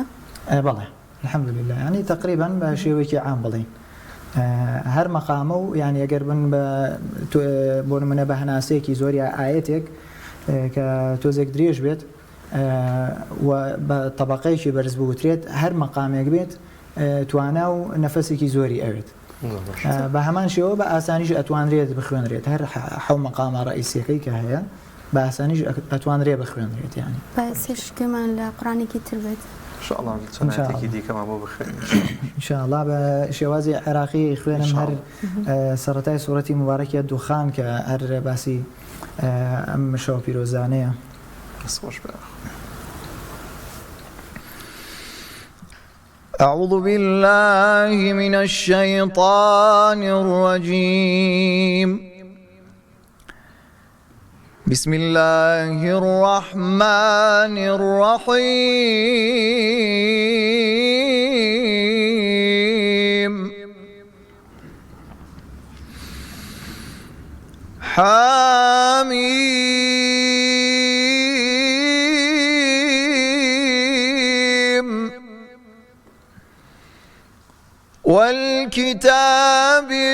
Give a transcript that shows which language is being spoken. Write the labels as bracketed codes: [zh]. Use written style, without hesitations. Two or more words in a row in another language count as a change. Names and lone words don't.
[ckb] بەڵێ الحەمدولله ینی تقریبا بە شێوەیەکی عام بڵێن هەر مەقامە و یعنی ئەگەر بن بۆ نمونە بە هەناسەیەکی زۆری ئاەتێک کە تۆزێک درێژ بێت و بە طبقەیەکی بەرز بوترێت هەر مەقامێک بێت توانا و نەفەسێکی زۆری ئەوێت بە هەمان شێوە بە ئاسانیش ئەتوانرێت بخوێنرێت هەر حەو مەقامە ڕئیسیەکەی کە هەیە بە ئاسانیش ئەتوانرێت بخوێنرێت ینی بەسشتمان لە قڕانێکی تر بێت چۆنێکی دیکەمان بۆ بخوێن ئینشاءالله بە شێوازی عێراقی خوێنم هەر سەرەتای سوورەتی مبارەکیە دوخان کە هەر باسی ئەم شەو پیرۆزانەیە [ar] أعوذ بالله من الشيطان الرجيم بسم الله الرحمن الرحيم حميم والكتاب